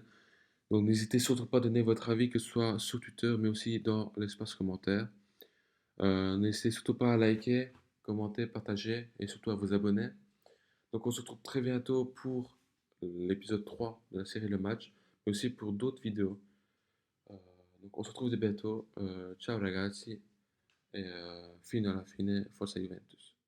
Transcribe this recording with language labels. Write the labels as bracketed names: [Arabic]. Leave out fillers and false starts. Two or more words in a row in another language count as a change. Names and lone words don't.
[French] Donc n'hésitez surtout pas à donner votre avis, que ce soit sur Twitter, mais aussi dans l'espace commentaire. N'hésitez surtout pas à liker, commenter, partager et surtout à vous abonner. Donc on se retrouve très bientôt pour l'épisode 3 de la série Le Match, mais aussi pour d'autres vidéos. Euh, donc on se retrouve de bientôt. [Italian] Ciao ragazzi, et fino alla fine, forza Juventus.